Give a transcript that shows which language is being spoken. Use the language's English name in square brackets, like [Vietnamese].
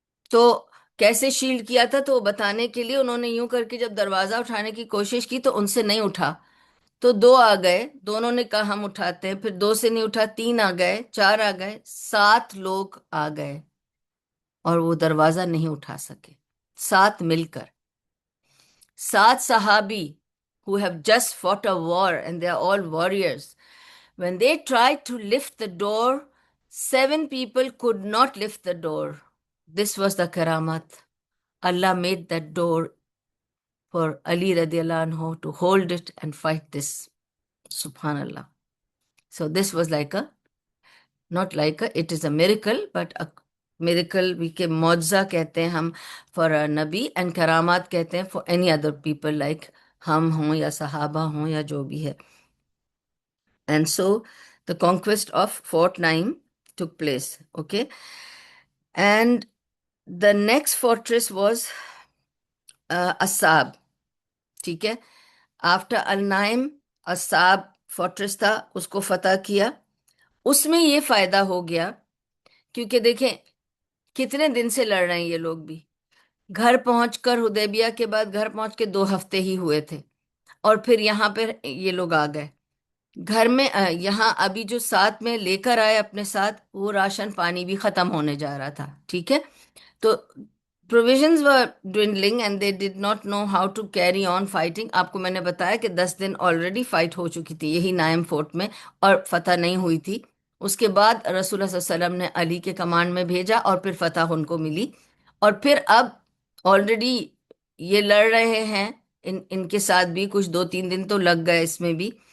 [Urdu] تو کیسے شیلڈ کیا تھا؟ تو وہ بتانے کے لیے انہوں نے یوں کر کے جب دروازہ اٹھانے کی کوشش کی تو ان سے نہیں اٹھا، تو 2 آ گئے، دونوں نے کہا ہم اٹھاتے ہیں، پھر 2 سے نہیں اٹھا، 3 آ گئے، 4 آ گئے، 7 لوگ آ گئے، اور وہ دروازہ نہیں اٹھا سکے. 7 مل کر، 7 صحابی [English] who have just fought a war and they are all warriors. When they tried to lift the door, 7 people could not lift the door. This was the karamat. Allah made that door for Ali radiallahu anhu to hold it and fight this. Subhanallah. So this was like a, not like a, it is a miracle, but a miracle we [Urdu] کے معجزہ کہتے ہیں ہم [English] for a نبی، and [Urdu] کرامات کہتے ہیں [English] for any other people like [Urdu] ہم ہوں یا صحابہ ہوں یا جو بھی ہے. [English] And so the conquest of Fort Naim took place, okay? And the next fortress was Asab, [Urdu] ٹھیک ہے. آفٹر النائم اساب فورٹریس تھا، اس کو فتح کیا. اس میں یہ فائدہ ہو گیا کیونکہ دیکھیں کتنے دن سے لڑ رہے ہیں یہ لوگ بھی. گھر پہنچ کر، حدیبیہ کے بعد گھر پہنچ کے 2 ہفتے ہی ہوئے تھے، اور پھر یہاں پہ یہ لوگ آ گئے گھر میں. یہاں ابھی جو ساتھ میں لے کر آئے اپنے ساتھ، وہ راشن پانی بھی ختم ہونے جا رہا تھا، ٹھیک ہے. [English] تو provisions were dwindling and they did not know how to carry on fighting. [Urdu] آپ کو میں نے بتایا کہ 10 دن آلریڈی فائٹ ہو چکی تھی یہی نائم فورٹ میں، اور فتح نہیں ہوئی تھی. اس کے بعد رسول اللہ صلی اللہ علیہ وسلم نے علی کے کمانڈ میں بھیجا، اور پھر فتح ان کو ملی. اور پھر اب آلریڈی یہ لڑ رہے ہیں، ان کے ساتھ بھی کچھ 2-3 دن تو لگ گئے اس میں بھی.